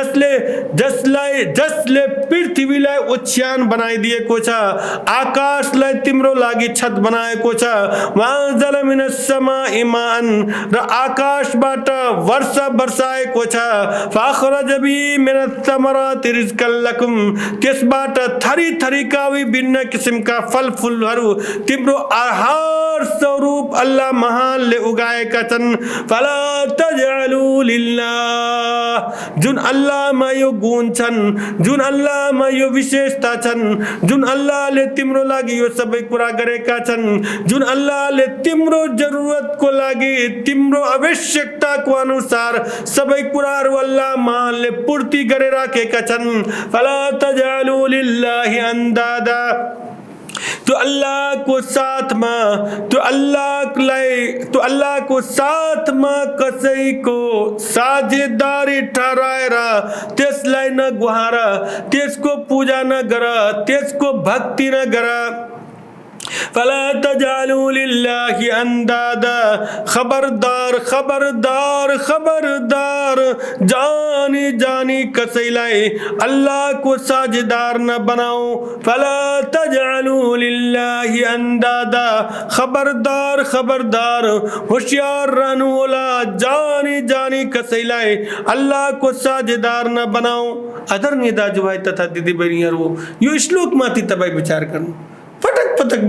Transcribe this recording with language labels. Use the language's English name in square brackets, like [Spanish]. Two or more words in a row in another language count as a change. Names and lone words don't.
[Nepali] जसले पृथ्वीलाई ओछ्यान बनाइदिए को छ आकाशलाई तिम्रो लागि छत बनाएको छ [Arabic] وأنزل من السماء ماء [Nepali] र आकाशबाट वर्षा बर्साएको छ [Arabic] فأخرج به من الثمرات رزقا لكم [Nepali] त्यसबाट थरी थरीका विभिन्न किसिमका फलफुलहरू तिम्रो आहार स्वरूप अल्लाह महानले उगाएका छन् [Arabic] فلا تجعلوا [Nepali] लिल्लाह जुन अल्लाहमा यो गुण छन् जुन अल्लाहमा यो विशेषता छन् जुन अल्लाहले तिम्रो लागि यो सबै कुरा गरेका छन् जुन अल्लाहले तिम्रो जरुरतको लागि तिम्रो आवश्यकताको अनुसार सबै कुराहरू अल्लाह महानले पूर्ति गरेर राखेका छन् [Arabic] فلا تجعلوا لله أندادا [Hindi] तो अल्लाह को साथ में तो अल्लाह को साथ में [Nepali] कसई को साझेदारी ठहराएर त्यसलाई न गुहार त्यसको पूजा न गर त्यसको भक्ति न गर [Arabic] فلا تجعلوا لله أندادا [Nepali] खबरदार खबरदार खबरदार जानी जानी कसैलाई अल्लाह को साझेदार [Hindi] न बनाओ [Arabic] فلا تجعلوا لله أندادا [Nepali] खबरदार खबरदार होशियार रहनु होला जानी जानी कसैलाई अल्लाह को साझेदार [Hindi] न बनाओ [Nepali] आदरणीय दाजुभाइ तथा दिदी बहिनीहरू यो श्लोकमाथि तपाईं विचार गर्नु पटक पटक